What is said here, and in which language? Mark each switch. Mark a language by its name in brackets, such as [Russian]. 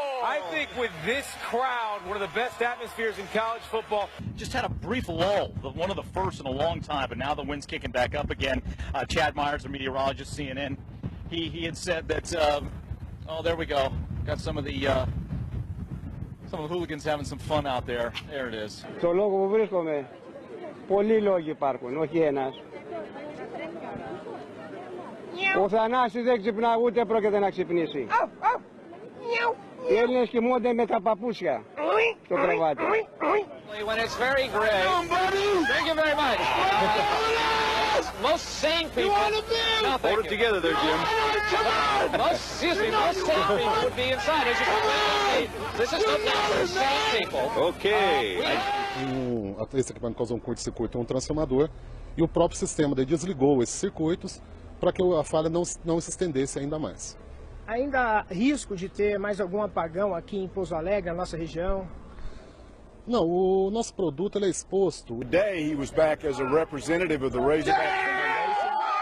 [English] I think with this crowd, one of the best atmospheres in college football. Just had a brief lull, one of the first in a long time, but now the wind's kicking back up again. Chad Myers, the meteorologist, CNN, he had said that, oh, there we go. Got some of the hooligans having some fun out there. There it is. [Greek] Στο λόγο που βρίσκομαι, πολλοί λόγοι υπάρχουν, όχι ένας. Ο Θανάσης δεν ξυπνά, ούτε πρόκειται να ξυπνήσει. Οι Έλληνες κοιμούνται με τα παπούσια στο κρεβάτι. [English] When it's very gray. Thank you very much. Most sane people. Hold it together there, Jim. Most sane people would be inside. This is not for sane people. Ok. [Portuguese] Esse equipamento causou um curto-circuito em um transformador e o próprio sistema desligou esses circuitos para que a falha não se estendesse ainda mais. Ainda há risco de ter mais algum apagão aqui em Pouso Alegre, na nossa região? Não, o nosso produto ele é exposto. [English] Today he was back as a representative of the Razorback Foundation.